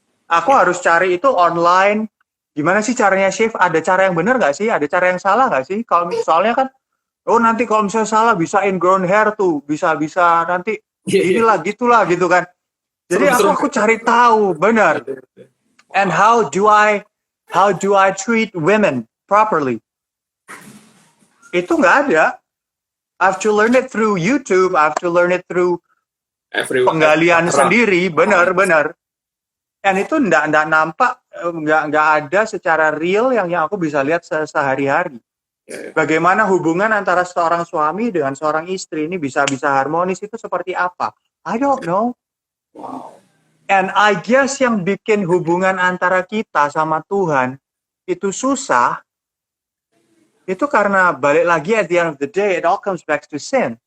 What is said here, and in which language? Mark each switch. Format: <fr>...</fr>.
<id>Aku harus cari itu online. Gimana sih caranya shave? Ada cara yang benar nggak sih? Ada cara yang salah nggak sih? Soalnya kan, nanti kalau misalnya salah bisa ingrown hair tuh, bisa nanti inilah gitulah gitu kan. Jadi aku cari tahu benar.</id> <en>And how do I treat women properly?</en> <id>Itu nggak ada.</id> <en>I have to learn it through YouTube. I have to learn it through</en> <id>penggalian sendiri. Benar. Dan itu nggak nampak, nggak ada secara real yang aku bisa lihat sehari-hari. Bagaimana hubungan antara seorang suami dengan seorang istri ini bisa harmonis itu seperti apa?</id> <en>I don't know. Wow. And I guess</en> <id>yang bikin hubungan antara kita sama Tuhan itu susah, itu karena balik lagi</id> <en>at the end of the day, it all comes back to sin.</en>